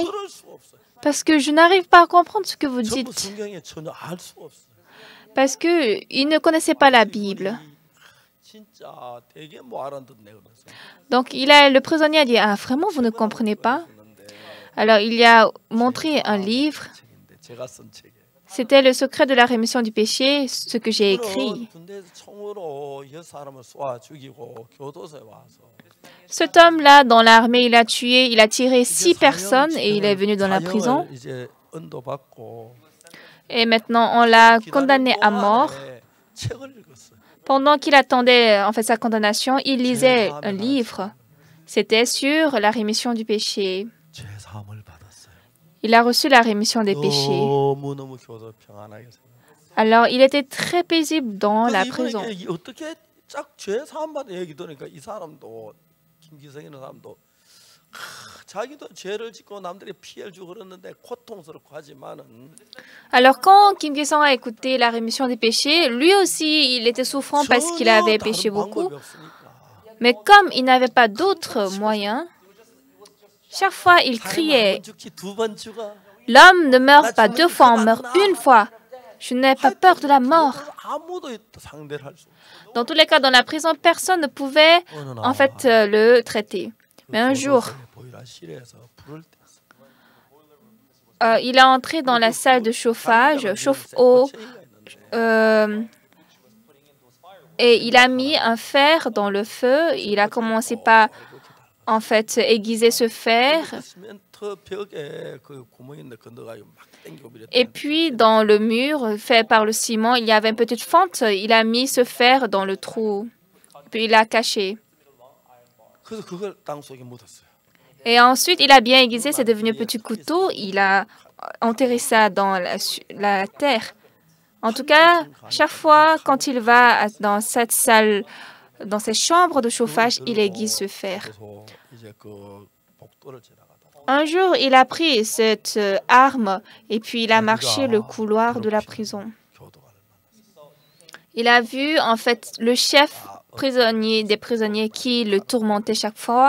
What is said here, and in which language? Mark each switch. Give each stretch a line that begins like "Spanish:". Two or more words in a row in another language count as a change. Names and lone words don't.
Korean: 들을 수 없어요.
French: Parce que je n'arrive pas à comprendre ce que vous
Korean: 전부
French: dites.
Korean: 성경에 전혀 알 수 없어요.
French: Parce qu'il ne connaissait pas la Bible.
Korean: 진짜 되게 못 알아듣네 그래서.
French: Donc, le prisonnier a dit, ah, vraiment, vous ne comprenez pas? Alors, il lui a montré un livre.
Korean: 책인데 제가 쓴 책이에요.
French: C'était le secret de la rémission du péché, ce que j'ai écrit.
Korean: 군대에서 총으로 6사람을 쏘아 죽이고 교도소에 와서
French: Cet homme-là, dans l'armée, il a tiré 6 personnes et il est venu dans la prison.
Korean: 이제 언도받고
French: Et maintenant, on l'a condamné à mort.
Korean: 책을 읽었어요.
French: Pendant qu'il attendait en fait sa condamnation, il lisait un livre. C'était sur la rémission du péché.
Korean: 죄 사함을 받았어요.
French: Il a reçu la rémission des péchés.
Korean: 너무너무 교도 평안하게 살아요.
French: Alors, il était très paisible dans la
Korean: 그래서
French: prison.
Korean: 이번에 어떻게 쫙 죄 사함 받은 얘기 들으니까 이 사람도 김기성이라는 사람도 자기도 죄를 짓고 남들이 피해를 주고 그러는데 고통스럽고 하지만은
French: Alors, quand Kim Ki-sung a écouté la rémission des péchés, lui aussi, il était souffrant parce qu'il
Korean: 전혀
French: avait
Korean: 다른
French: péché beaucoup.
Korean: 방법이 없으니까
French: Mais comme il n'avait pas d'autres moyens, chaque fois, il criait,
Korean: 한번 죽지 두 번 죽어.
French: l'homme ne meurt pas 2 fois, on meurt 1 fois. Je n'ai pas peur de la mort.
Korean: 아무도 상대를 할 수 없어.
French: Dans tous les cas, dans la prison, personne ne pouvait en fait le traiter. Mais un jour,
Korean: 보일러실에서 불을
French: il est entré dans la salle de chauffage, chauffe-eau, et il a mis un fer dans le feu. Il a commencé par, en fait, aiguiser ce fer.
Korean: 시멘트 벽에 그 구멍 있는데 건너가지고 막 당기고
French: Et puis, dans le mur fait par le ciment, il y avait une petite fente. Il a mis ce fer dans le trou. Puis, il l'a caché.
Korean: 그래서 그걸 땅 속에 묻었어요.
French: Et ensuite, il a bien aiguisé, c'est devenu un petit couteau. Il a enterré ça dans la terre. En tout cas, chaque fois, quand il va dans cette salle, dans cette chambre de chauffage, il aiguise ce fer.
Korean: 그래서 이제 그 복도를 지나가다가
French: Un jour, il a pris cette arme et puis il a marché le couloir de la prison.
Korean: 교도관을 만났어요.
French: Il a vu, en fait, le chef prisonnier des prisonniers qui le tourmentait chaque fois.